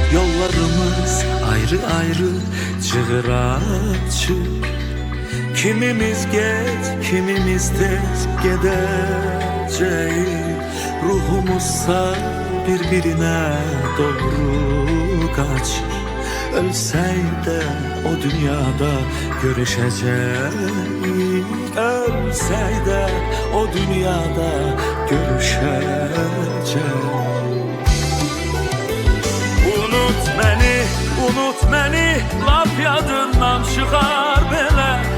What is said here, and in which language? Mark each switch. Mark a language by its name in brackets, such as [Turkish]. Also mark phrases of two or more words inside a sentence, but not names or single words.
[Turkish] Yollarımız ayrı ayrı çığıra çık. Kimimiz geç, kimimiz tez gideceğiz. Ruhumuzsa birbirine doğru kaçır. [Azerbaijani] Ölsək də o dünyada görüşəcəyik. Ölsək də o dünyada görüşəcəyik. Unut məni, laf yadından çıxar belə.